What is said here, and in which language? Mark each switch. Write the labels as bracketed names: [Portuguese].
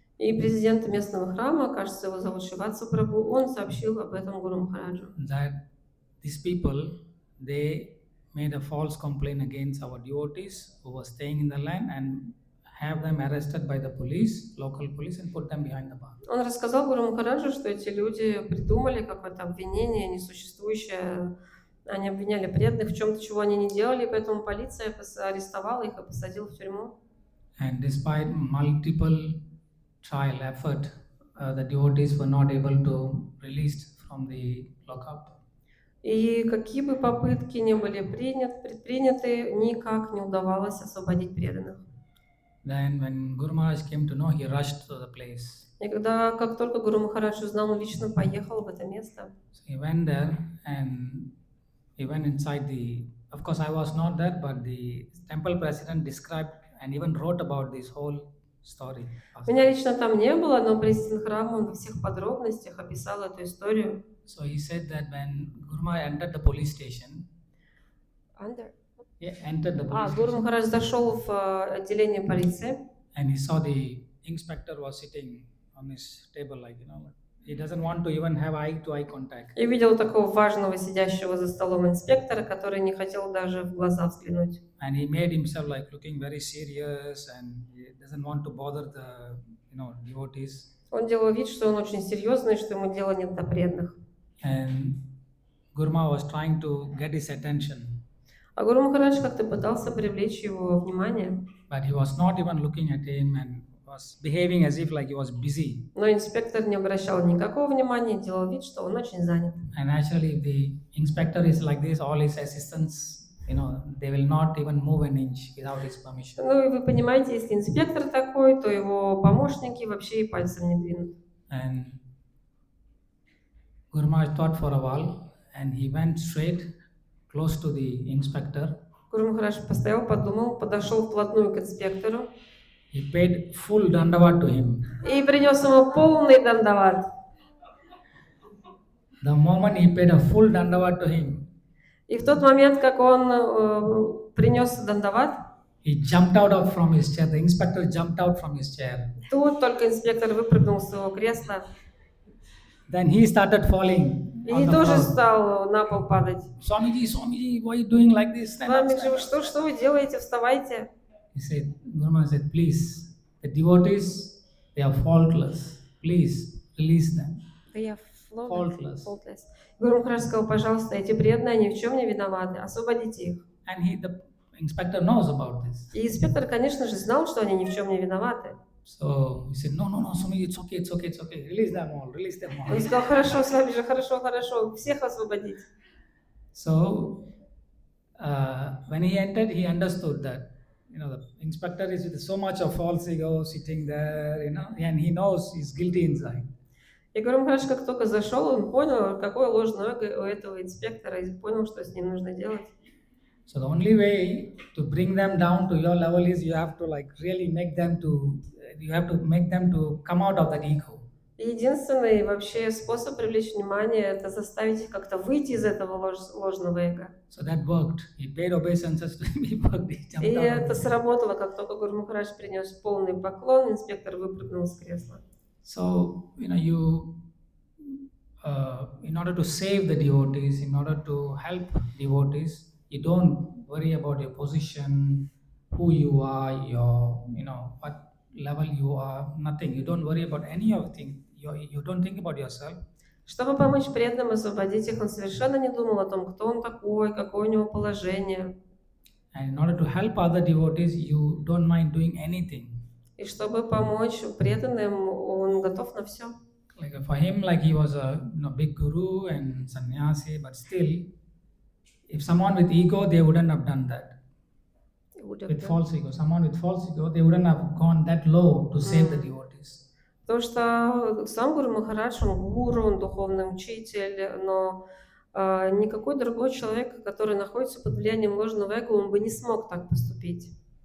[Russian] И президент местного храма, кажется, его зовут Шиватса Прабhu, он сообщил об этом Гуру Махараджу. [English] That these people, they made a false complaint against our devotees who were staying in the land and have them arrested by the police, local police, and put them behind the bar. [Russian] Он рассказал Гуру Махараджу, что эти люди придумали какое-то обвинение несуществующее. Они обвиняли преданных в чем-то, чего они не делали, поэтому полиция арестовала их и посадила в тюрьму. [English] And despite multiple trial effort, the devotees were not able to released from the lockup. [Russian] И какие бы попытки ни были предприняты, никак не удавалось освободить преданных. [English] Then when Guru Maharaj came to know, he rushed to the place. [Russian] И когда, как только Гуру Махарадж узнал, он лично поехал в это место. [English] So he went there and he went inside the. Of course, I was not there, but the temple president described and even wrote about this whole story. [Russian] Меня лично там не было, но президент храма он во всех подробностях описал эту историю. [English] So he said that when Guru Maharaj entered the police station, entered the police [Russian] Гуру [English] station, [Russian] Махарадж зашел в отделение полиции. [English] and he saw the inspector was sitting on his table, like he doesn't want to even have eye-to-eye contact. [Russian] И видел такого важного сидящего за столом инспектора, который не хотел даже в глаза взглянуть. [English] And he made himself like looking very serious, and he doesn't want to bother the devotees. [Russian] Он делал вид, что он очень серьезный, что ему дела нет до преданных. [English] And Guru Maharaj was trying to get his attention, [Russian] А Гуру Махарадж как-то пытался привлечь его внимание. [English] but he was not even looking at him and was behaving as if like he was busy. [Russian] Но инспектор не обращал никакого внимания, делал вид, что он очень занят. [English] And naturally, if the inspector is like this, all his assistants, they will not even move an inch without his permission. [Russian] Ну и вы понимаете, если инспектор такой, то его помощники вообще и пальцем не двинут. [English] And Guru Maharaj thought for a while, and he went straight close to the inspector. [Russian] Гуру Махарадж постоял, подумал, подошел вплотную к инспектору. [English] He paid full dandavat to him. [Russian] И принес ему полный дандават. [English] The moment he paid a full dandavat to him, [Russian] И в тот момент, как он принес дандават, [English] he jumped out from his chair. The inspector jumped out from his chair. [Russian] тут только инспектор выпрыгнул с своего кресла. [English] Then he started falling. [Russian] И тоже стал на пол падать. [English] Swamiji, why are you doing like this? [Russian] Свами, что вы делаете? Вставайте. [English] He said, Guru Maharaj said, please, the devotees, they are faultless. Please, release them. Faultless. [Russian] Гуру Махарадж сказал, пожалуйста, эти преданные ни в чем не виноваты, освободите их. [English] And the inspector knows about this. [Russian] И инспектор, конечно же, знал, что они ни в чем не виноваты. [English] So he said, no, Swamiji, it's okay. Release them all. [Russian] Он сказал, хорошо, с вами же, хорошо, всех освободить. [English] So when he entered, he understood that, the inspector is with so much of false ego sitting there, and he knows he's guilty inside. [Russian] И Гуру Махарадж, как только зашел, он понял, какое ложное эго у этого инспектора, и понял, что с ним нужно делать. [English] So the only way to bring them down to your level is you have to really make them to come out of that ego. [Russian] Единственный вообще способ привлечь внимание – это заставить их как-то выйти из этого ложного эго. [English] So that worked. He paid obeisances to him. [Russian] И это сработало, как только Гуру Махарадж принес полный поклон, инспектор выпрыгнул с кресла. [English] So you in order to save the devotees, in order to help devotees, you don't worry about your position, who you are, what level you are, nothing. You don't worry about any of things. You don't think about yourself. [Russian] Чтобы помочь преданным освободить их, он совершенно не думал о том, кто он такой, какое у него положение. [English] And in order to help other devotees, you don't mind doing anything. [Russian] И чтобы помочь преданным, он готов на все. [English] Like for him, like he was a big guru and sannyasi, but still, if someone with ego, they wouldn't have done that. With false ego, someone with false ego, they wouldn't have gone that low to save the devotees. [Russian] Потому что сам Гуру Махарадж, он гуру, он духовный учитель, но никакой другой человек, который находится под влиянием ложного эго, он бы не смог так поступить.